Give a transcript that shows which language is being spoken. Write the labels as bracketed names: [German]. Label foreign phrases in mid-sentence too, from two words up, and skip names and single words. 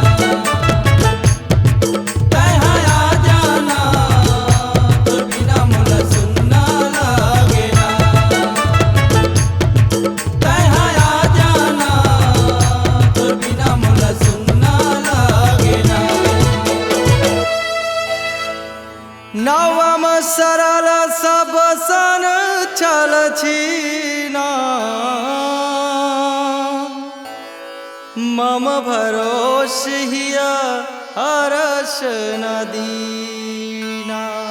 [Chhattisgarhi] तैहा आ जाना, तोर बिना मोला सुनना लागे ना। तैहा आ जाना, तोर बिना मोला सुनना लागे ना। [Awadhi] नवम सरल सब सन छल छीना, मम भरोस हिया हरस न दीना।